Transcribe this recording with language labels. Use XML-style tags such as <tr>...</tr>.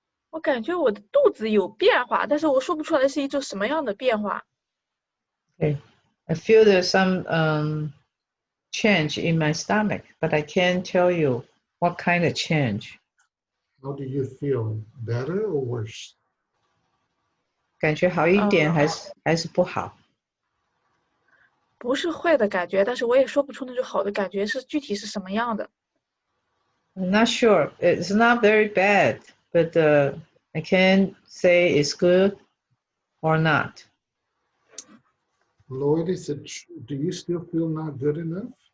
<zh>我感觉我的肚子有变化，但是我说不出来是一种什么样的变化。</zh> <en>Okay. I feel there's some change in my stomach, but I can't tell you what kind of change. How do you feel? Better or worse?</en> <zh>感觉好一点还是不好？不是坏的感觉，但是我也说不出那种好的感觉是具体是什么样的。</zh> <en>I'm not sure. It's not very bad, but I can't say it's good or not. Lord, is it do you still feel not good enough?</en>